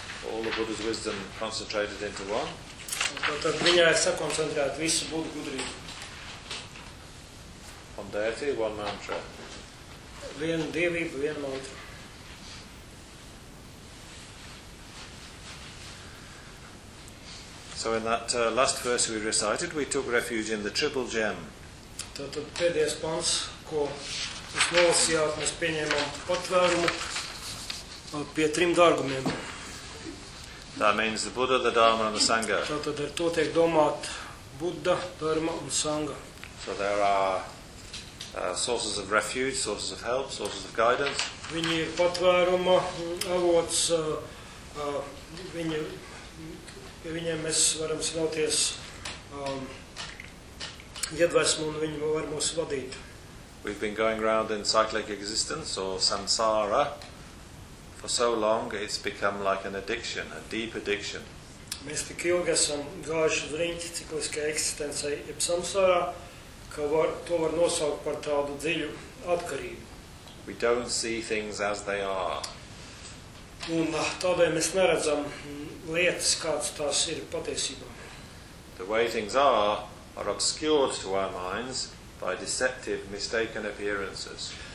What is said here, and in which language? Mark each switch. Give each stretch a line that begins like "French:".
English: All the Buddha's wisdom concentrated into one.
Latvian: Tad viņā ir sakoncentrēt visu Buddha gudrību.
English: One deity, one mantra.
Latvian: Vienu dievību, vienu mantru.
English: So in that last verse we recited, we took refuge in the triple gem.
Latvian: Tad pēdējais pants, ko mēs nolasījāt, mēs pieņēmām patvērumu. Pie trim dārgumiem.
English: That means the Buddha, the Dharma and the Sangha.
Latvian: Tātad ar to tiek domāt Buddha, Dharma un Sangha.
English: So there are sources of refuge, sources of help, sources of guidance.
Latvian: Viņi ir patvēruma avots, pie viņiem mēs varam slauties iedvesmu un viņi var mūs vadīt.
English: We've been going around in cyclic existence or samsara. For so long it's become like an addiction, a deep addiction.
Latvian: Mēs tik ilgi esam gājuši uz riņķi cikliskai eksistencei jeb samsārā, ka to var nosaukt par tādu dziļu atkarību.
English: We don't see things as they are.
Latvian: Un tādēļ mēs neredzam lietas, kādas tās ir patiesībā.
English: The way things are obscured to our minds by deceptive, mistaken appearances.